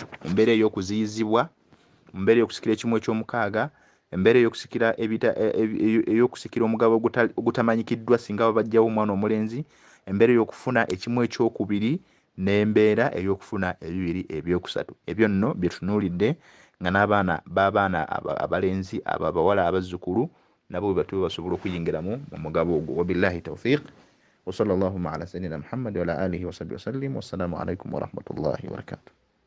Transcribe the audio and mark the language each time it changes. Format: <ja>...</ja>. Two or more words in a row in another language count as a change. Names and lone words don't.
<lg>Mu mbeera ey'okuziyizibwa, mu mbeera ey'okusikira ekimu eky'omukaaga, embeera ey'okusikira omugabo ogutamanyikiddwa singa babajjawo omwana omulenzi, embeera ey'okufuna ekimu ekyokubiri, n'embeera ey'okufuna 2/3. Ebyo nno bye tunuulidde nga n'abaana b'abaana abalenzi abawala abazzukulu nabo bwe batyo basobola okuyingiramu mu mugabo ogwo.</lg> <ar>وبالله التوفيق. وصلى الله على سيدنا محمد وعلى آله وصحبه وسلم. والسلام عليكم ورحمة الله وبركاته.</ar>